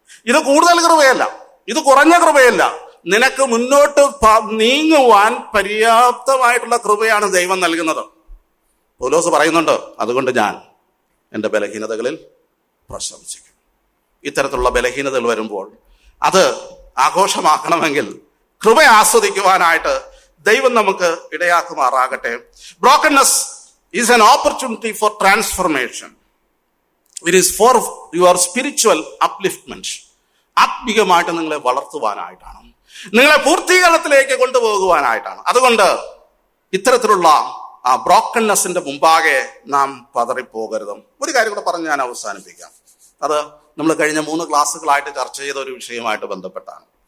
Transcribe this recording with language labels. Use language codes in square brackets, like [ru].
[ml] ഇത് കൂടുതൽ കൃപയല്ല, ഇത് കുറഞ്ഞ കൃപയല്ല. നിനക്ക് മുന്നോട്ട് നീങ്ങുവാൻ പര്യാപ്തമായിട്ടുള്ള കൃപയാണ് ദൈവം നൽകുന്നത്. പൗലോസ് പറയുന്നുണ്ട്, അതുകൊണ്ട് ഞാൻ എൻ്റെ ബലഹീനതകളിൽ പ്രശംസിക്കും. ഇത്തരത്തിലുള്ള ബലഹീനതകൾ വരുമ്പോൾ അത് ആഘോഷമാക്കണമെങ്കിൽ കൃപ ആസ്വദിക്കുവാനായിട്ട് ദൈവം നമുക്ക് ഇടയാക്കുമാറാകട്ടെ. [en] Brokenness is an opportunity for transformation. It is for your spiritual upliftment. [ml] ആത്മീകമായിട്ട് നിങ്ങളെ വളർത്തുവാനായിട്ടാണ്, നിങ്ങളെ പൂർത്തീകരണത്തിലേക്ക് കൊണ്ടുപോകുവാനായിട്ടാണ്. അതുകൊണ്ട് ഇത്തരത്തിലുള്ള ആ ബ്രോക്കൺനെസ്സിന്റെ മുമ്പാകെ നാം പതറിപ്പോകരുത്. ഒരു കാര്യം കൂടെ പറഞ്ഞ് ഞാൻ അവസാനിപ്പിക്കാം. അത് നമ്മൾ കഴിഞ്ഞ 3 ക്ലാസ്സുകളായിട്ട് ചർച്ച ചെയ്ത ഒരു വിഷയമായിട്ട് ബന്ധപ്പെട്ടാണ്.